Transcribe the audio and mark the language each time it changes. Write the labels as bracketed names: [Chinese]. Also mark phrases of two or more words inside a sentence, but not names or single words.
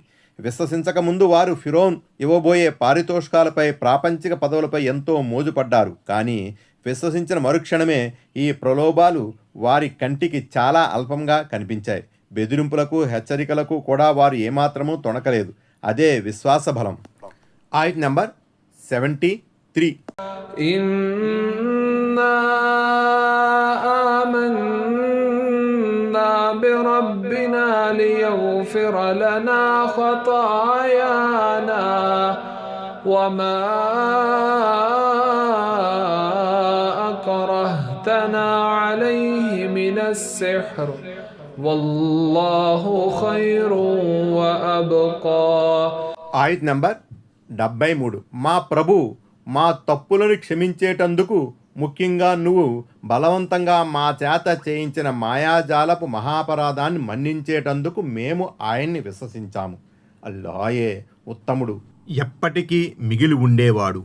[Telugu] విశ్వసించకముందు వారు ఫిరౌన్ ఇవ్వబోయే పారితోషికాలపై, ప్రాపంచిక పదవులపై ఎంతో మోజుపడ్డారు. కానీ విశ్వసించిన మరుక్షణమే ఈ ప్రలోభాలు వారి కంటికి చాలా అల్పంగా కనిపించాయి. బెదిరింపులకు, హెచ్చరికలకు కూడా వారు ఏమాత్రమూ తొణకలేదు. అదే విశ్వాస బలం. ఆయత్ నంబర్ 73. [Arabic] بربنا ليغفر لنا خطايانا وما أكرهتنا عليه من السحر والله خير وأبقى. [Telugu] ఆయత్ నంబర్ 73. మా ప్రభు మా తప్పులను క్షమించేటందుకు, ముఖ్యంగా నువ్వు బలవంతంగా మా చేత చేయించిన మాయాజాలపు మహాపరాధాన్ని మన్నించేటందుకు మేము ఆయన్ని విశ్వసించాము. అల్లాయే ఉత్తముడు, ఎప్పటికీ మిగిలి ఉండేవాడు.